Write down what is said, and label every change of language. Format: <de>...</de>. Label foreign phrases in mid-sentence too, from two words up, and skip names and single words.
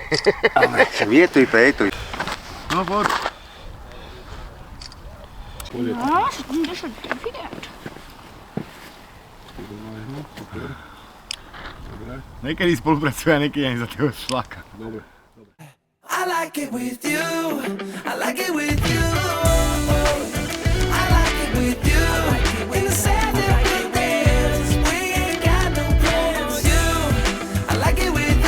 <sk>Vietuj, petuj. No poď. no, 79. Niekedy spolupracuje a niekedy ani za toho šlaka. Dobre.</sk> <en>I like it with you. I like it with you. I like it with you. In the sand that we dance, we ain't got no plans. You, I like it with</en>